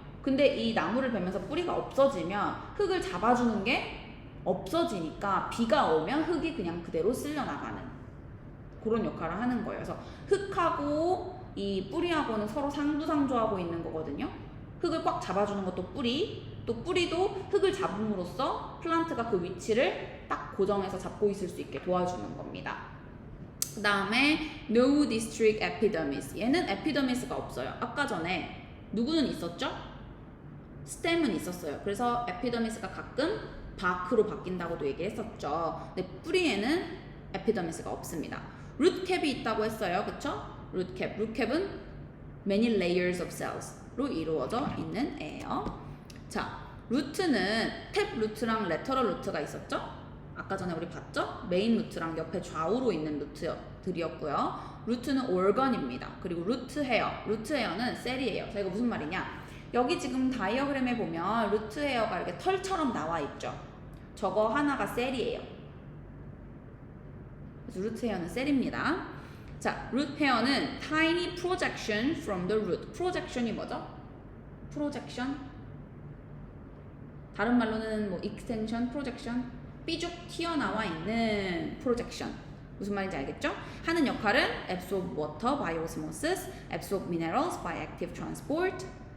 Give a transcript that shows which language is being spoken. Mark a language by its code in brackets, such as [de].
[ko] 근데 이 나무를 베면서 뿌리가 없어지면 흙을 잡아주는 게 없어지니까 비가 오면 흙이 그냥 그대로 쓸려나가는 그런 역할을 하는 거예요. 그래서 흙하고 이 뿌리하고는 서로 상부상조하고 있는 거거든요. 흙을 꽉 잡아주는 것도 뿌리, 또 뿌리도 흙을 잡음으로써 플란트가 그 위치를 딱 고정해서 잡고 있을 수 있게 도와주는 겁니다. 그 다음에 [en] no district epidermis. [ko] 얘는 에피더미스가 없어요. 아까 전에 누구는 있었죠? 스템은 있었어요. 그래서 에피더미스가 가끔 바크로 바뀐다고도 얘기했었죠. 근데 뿌리에는 에피더미스가 없습니다. 루트캡이 있다고 했어요. 그쵸? 루트캡은 [en] many layers of cells [ko] 로 이루어져 있는 애예요. 자, 루트는 탭 루트랑 레터럴 루트가 있었죠? 아까 전에 우리 봤죠? 메인 루트랑 옆에 좌우로 있는 루트들이었고요. 루트는 organ입니다. 그리고 루트 헤어. 루트 헤어는 셀이에요. 자, 이거 무슨 말이냐? 여기 지금 다이어그램에 보면 루트 헤어가 이렇게 털처럼 나와 있죠? 저거 하나가 셀이에요. 그래서 루트 헤어는 셀입니다. 자, 루트 헤어는 [en] tiny projection from the root. [ko] projection이 뭐죠? projection? 다른 말로는 뭐 extension, projection? 삐죽 튀어나와 있는 projection. 무슨 말인지 알겠죠? 하는 역할은 [en] absorb water by osmosis, absorb minerals by active transport.